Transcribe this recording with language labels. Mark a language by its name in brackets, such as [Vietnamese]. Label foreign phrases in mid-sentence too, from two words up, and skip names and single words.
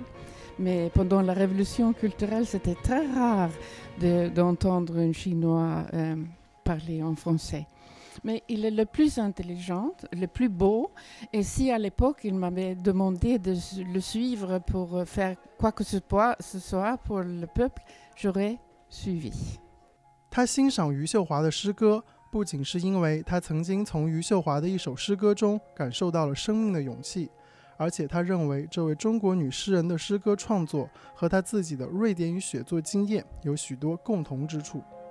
[French] Mais pendant la révolution culturelle, c'était très rare d'entendre un Chinois parler en français. Mais il est le plus intelligent, le plus beau. Et si à l'époque, il m'avait demandé de le suivre pour faire quoi que ce soit pour le peuple, j'aurais suivi. [Chinese] 他欣赏余秀华的诗歌，不仅是因为他曾经从余秀华的一首诗歌中感受到了生命的勇气，而且他认为这位中国女诗人的诗歌创作和他自己的瑞典语写作经验有许多共同之处。